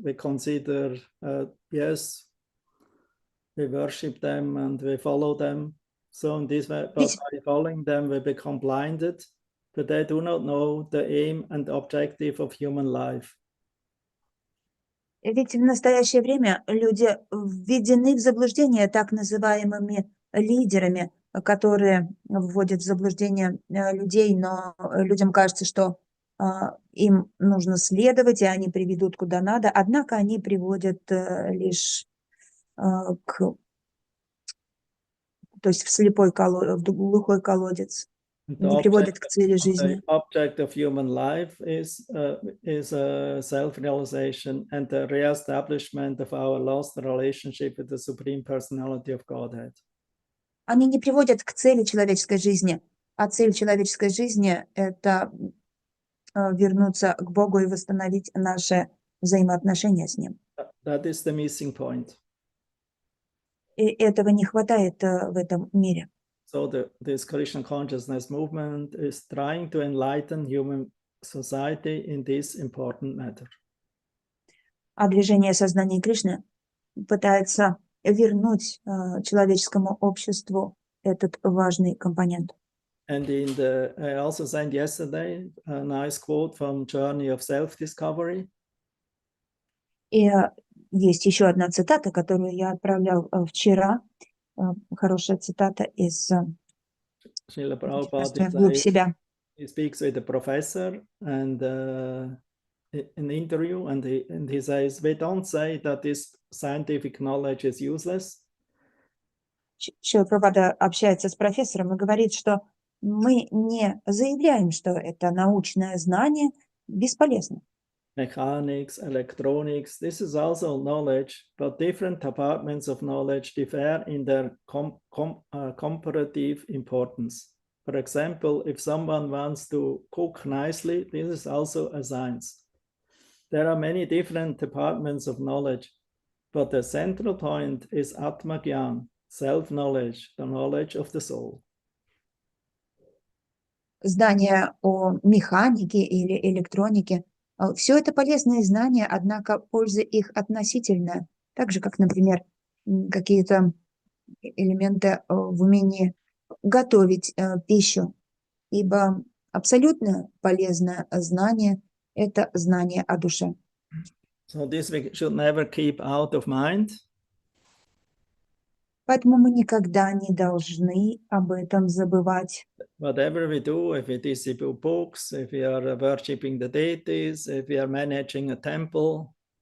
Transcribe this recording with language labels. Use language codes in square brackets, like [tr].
[en] We consider, yes, we worship them and we follow them. So in this way, but by following them, we become blinded, but they do not know the aim and objective of human life. [ru] Ведь в настоящее время люди введены в заблуждение так называемыми лидерами, которые вводят в заблуждение людей, но людям кажется, что им нужно следовать, и они приведут куда надо, однако они приводят лишь то есть в глухой колодец, не приводят к цели жизни. [en] The object of human life is self-realization and the re-establishment of our lost relationship with the Supreme Personality of Godhead. [ru] Они не приводят к цели человеческой жизни, а цель человеческой жизни – это вернуться к Богу и восстановить наши взаимоотношения с Ним. [en] That is the missing point. [ru] И этого не хватает в этом мире. [en] So this Krishna consciousness movement is trying to enlighten human society in this important matter. [ru] А движение сознания Кришны пытается вернуть человеческому обществу этот важный компонент. [en] And I also sent yesterday a nice quote from Journey of Self-Discovery. [ru] И есть еще одна цитата, которую я отправлял вчера. Хорошая цитата из «Вглубь себя». [en] He speaks with a professor and in an interview, and he says, we don't say that this scientific knowledge is useless. [ru] Шрила Прабхупада общается с профессором и говорит, что мы не заявляем, что это научное знание бесполезно. [en] Mechanics, electronics, this is also knowledge, but different departments of knowledge differ in their comparative importance. For example, if someone wants to cook nicely, this is also a science. There are many different departments of knowledge, but the central point is Atma-gyan, self-knowledge, the knowledge of the soul. [ru] Знания о механике или электронике – все это полезные знания, однако польза их относительная. Так же, как, например, какие-то элементы в умении готовить пищу. Ибо абсолютно полезное знание – это знание о душе. [en] So this we should never keep out of mind. [ru] Поэтому мы никогда не должны об этом забывать. [en] Whatever we do, if we distribute books, if we are worshipping the deities, if we are managing a temple,